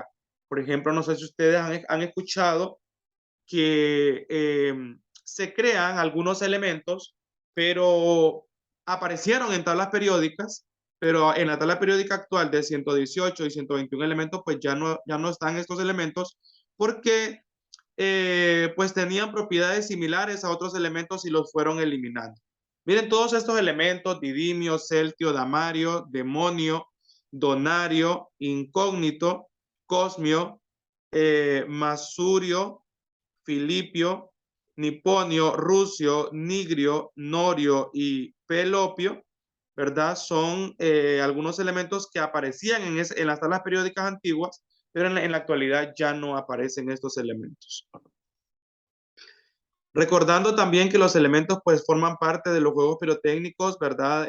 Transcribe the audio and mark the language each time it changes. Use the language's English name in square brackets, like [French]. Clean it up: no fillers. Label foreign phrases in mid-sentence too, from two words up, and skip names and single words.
[Spanish] Por ejemplo, no sé si ustedes han escuchado que se crean algunos elementos, pero aparecieron en tablas periódicas, pero en la tabla periódica actual de 118 y 121 elementos, pues ya no están estos elementos porque pues tenían propiedades similares a otros elementos y los fueron eliminando. Miren todos estos elementos: didimio, celtio, damario, demonio, donario, incógnito, cosmio, masurio, filipio, niponio, rucio, nigrio, norio y pelopio, ¿verdad? Son algunos elementos que aparecían en las tablas periódicas antiguas, pero en la actualidad ya no aparecen estos elementos. Recordando también que los elementos pues forman parte de los juegos pirotécnicos, ¿verdad?